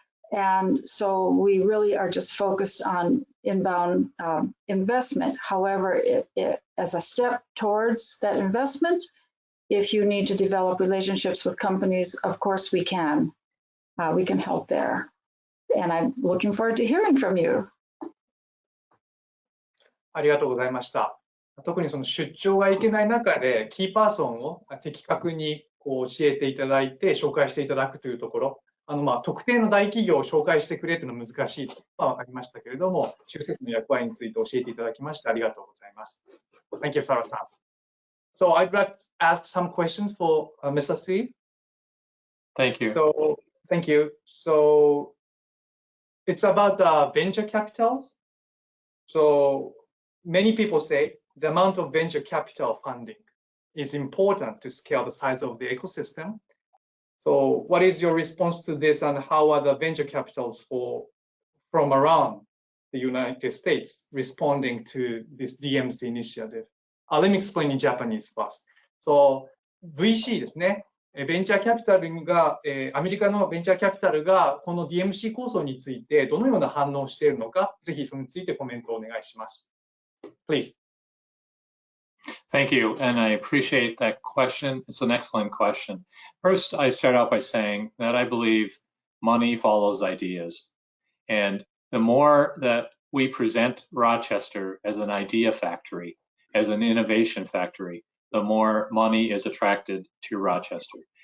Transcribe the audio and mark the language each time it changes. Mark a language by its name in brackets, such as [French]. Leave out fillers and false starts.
[English] And so we really are just focused on inbound investment. However, as a step towards that investment, if you need to develop relationships with companies, of course we can. We can help there. And I'm looking forward to hearing from you. [Japanese] ありがとうございました。特にその出張がいけない中で、キーパーソンを的確に教えていただいて、紹介していただくというところ、特定の大企業を紹介してくれというのは難しいとは分かりましたけれども、州政府の役割について教えていただきましてありがとうございます。 [English] Thank you, Sarah-san. So I'd like to ask some questions for Mr. C. Thank you. So, thank you. So it's about venture capitals. So many people say the amount of venture capital funding is important to scale the size of the ecosystem. So what is your response to this, and how are the venture capitals from around the United States responding to this DMC initiative? Let me explain in Japanese first. So VC ですね。 [Japanese] ベンチャーキャピタルが、アメリカのベンチャーキャピタルがこの DMC 構想についてどのような反応をしているのか、ぜひそれについてコメントをお願いします。 [English] Please. Thank you, and I appreciate that question. It's an excellent question. First, I start out by saying that I believe money follows ideas. And the more that we present Rochester as an idea factory, as an innovation factory, the more money is attracted to Rochester.